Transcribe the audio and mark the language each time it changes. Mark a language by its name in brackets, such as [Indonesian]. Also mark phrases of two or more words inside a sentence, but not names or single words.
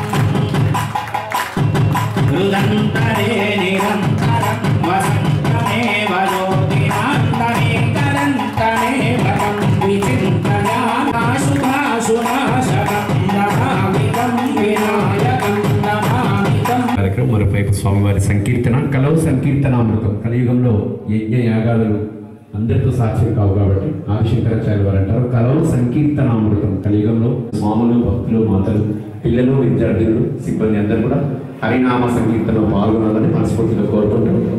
[Sanskrit] रुदन्तरे निरन्तरं वसन्तमेव ज्योतिनान्तमेकरन्तमेव तं विचिन्तयामाशुभाशुनाशकं नमामितं विनायकं नमामितं [Telugu] కార్యక్రమం మరోవైపు స్వామివారి సంకీర్తన [Sanskrit] కలవు సంకీర్తనామృతం [Telugu] కలియుగంలో యజ్ఞ యాగాదులు అందరితో సాక్ష్యం కావు కాబట్టి ఆదిశంకరాచార్య వారు అంటారు [Sanskrit] కలవు సంకీర్తనామృతం [Telugu] కలియుగంలో స్వాములు భక్తులు మాతలు పిల్లలు విద్యార్థులు సిబ్బంది అందరూ కూడా హరినామ సంకీర్తనలో పాల్గొనాలని మనస్ఫూర్తిగా కోరుకుంటాం.